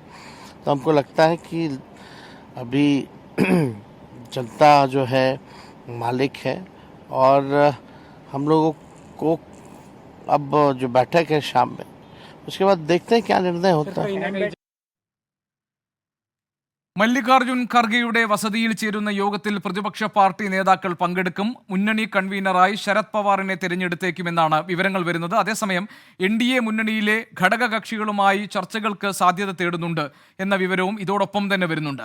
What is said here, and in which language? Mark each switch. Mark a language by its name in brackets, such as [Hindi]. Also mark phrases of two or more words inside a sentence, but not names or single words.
[Hindi] तो हमको लगता है कि अभी जनता जो है मालिक है और हम लोगों को अब जो बैठक है शाम में उसके बाद देखते हैं क्या निर्णय होता है. [Malayalam] മല്ലികാർജുൻ ഖർഗെയുടെ വസതിയിൽ ചേരുന്ന യോഗത്തിൽ പ്രതിപക്ഷ പാർട്ടി നേതാക്കൾ പങ്കെടുക്കും. മുന്നണി കൺവീനറായി ശരത് പവാറിനെ തിരഞ്ഞെടുത്തേക്കുമെന്നാണ് വിവരങ്ങൾ വരുന്നത്. അതേസമയം NDA മുന്നണിയിലെ ഘടകകക്ഷികളുമായി ചർച്ചകൾക്ക് സാധ്യത തേടുന്നുണ്ട് എന്ന വിവരവും ഇതോടൊപ്പം തന്നെ വരുന്നുണ്ട്.